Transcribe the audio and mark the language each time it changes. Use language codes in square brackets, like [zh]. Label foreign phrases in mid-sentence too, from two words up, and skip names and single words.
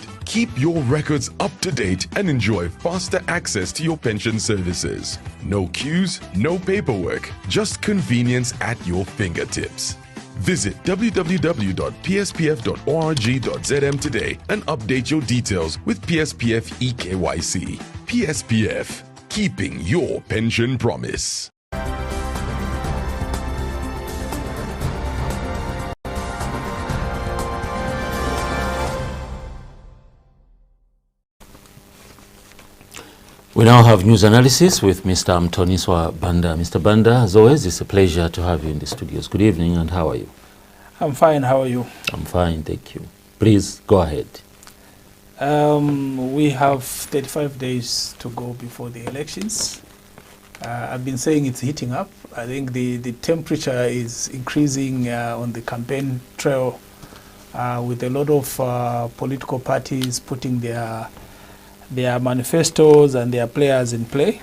[en] Keep your records up to date and enjoy faster access to your pension services. No queues, no paperwork, just convenience at your fingertips. Visit www.pspf.org.zm today and update your details with PSPF eKYC. PSPF, keeping your pension promise. We now have news analysis with Mr. Mtoniswa Banda. Mr. Banda, as always, it's a pleasure to have you in the studios. Good evening, and how are you? I'm fine. How are you? I'm fine, thank you. Please go ahead. We have 35 days to go before the elections. I've been saying it's heating up. I think the temperature is increasing on the campaign trail with a lot of political parties putting their manifestos and their players in play.